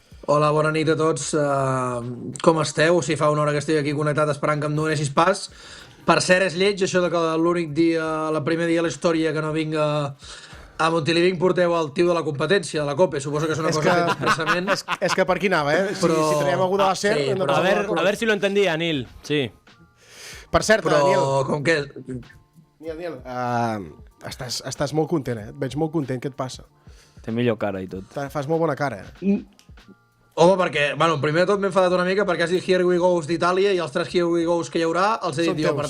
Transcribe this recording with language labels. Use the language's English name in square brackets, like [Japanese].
[Catalan] Hola, bona nit a tots. Com esteu? Si fa una hora que estic aquí connectat esperant que em donessis pas. Per cert, és lleig això de que l'únic dia, el primer dia de la història que no vinc a Montiliving porteu el tio de la competència, de la COPE. Suposo que és una cosa fet expressament. És que per aquí anava, Si traiem algú de la SER... [Spanish] Sí, a ver si lo entendía, Nil. [Catalan] Sí. Per cert, Nil... Com que... Nil, estàs molt content, Et veig molt content. Què et passa? Té millor cara i tot. Fas molt bona cara. Home, perquè, bueno, primer de tot m'he enfadat una mica perquè has dit Here We Goes d'Itàlia i els 3 Here We Goes que hi haurà els he Són dit jo, teus.